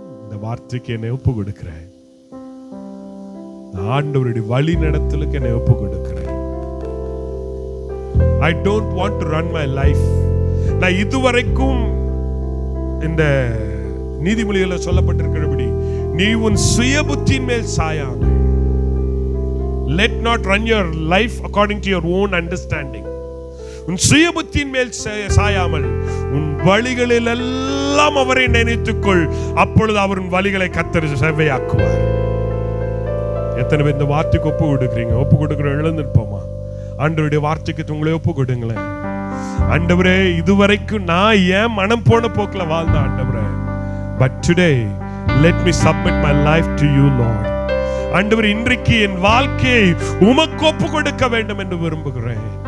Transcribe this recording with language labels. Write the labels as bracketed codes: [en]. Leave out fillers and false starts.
[ta] இந்த வார்த்தைக்கு என்னை ஒப்பு கொடுக்கிறேன். ஆண்டவருடைய வழி நடத்தலுக்கு என்னை ஒப்பு கொடுக்கிறேன். [en] I don't want to run my life. [ta] நான் இதுவரைக்கும் இந்த நீதிமொழிகளில் சொல்லப்பட்டிருக்கிறபடி நீ உன் சுய புத்தியின் மேல் சாயாம, [en] let not run your life according to your own understanding. [ta] உன் சுய புத்தியின் மேல் சாயாமல் உன் வழிகளில் எல்லாம் அவரை நினைத்துக்கொள், அப்பொழுது அவர் உன் வழிகளை கர்த்தர் செவ்வையாக்குவார். எத்தனை பேர் இந்த வார்த்தைக்கு ஒப்பு கொடுக்குறீங்க? ஒப்பு கொடுக்குற எழுந்திருப்போமா? ஆண்டவருடைய வார்த்தைக்கு உங்களை ஒப்பு கொடுங்களேன். ஆண்டவரே, இதுவரைக்கும் நான் ஏன் மனம் போன போக்குல வாழ்ந்த ஆண்டவரே, [en] but today let me submit my life to you, Lord. [ta] ஆண்டவரே, இன்றைக்கு என் வாழ்க்கையை உமக்கு ஒப்பு கொடுக்க வேண்டும் என்று விரும்புகிறேன்.